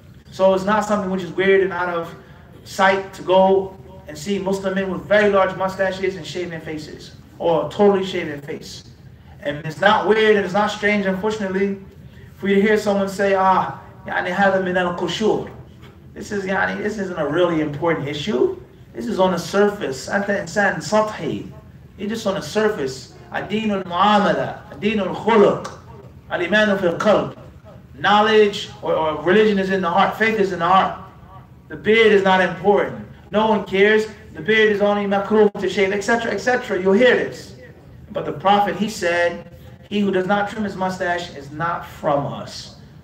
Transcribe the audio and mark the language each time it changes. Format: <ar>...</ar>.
<en>So it's not something which is weird and out of sight to go and see Muslim men with very large mustaches and shaven faces, or a totally shaven face. And it's not weird and it's not strange, unfortunately, for you to hear someone say,</en> <ar>يعني هذا من القشور.</ar> <en>This isn't a really important issue. This is on the surface.</en> <ar>أنت إنسان سطحي.</ar> <en>You're just on the surface.</en> <ar>الدين المعاملة, الدين الخلق, الإيمان في القلب.</ar> <en>Knowledge or religion is in the heart. Faith is in the heart. The beard is not important. No one cares. The beard is only makruh to shave, etc., etc. You'll hear this. But the Prophet, he said, he who does not trim his mustache is not from us.</en>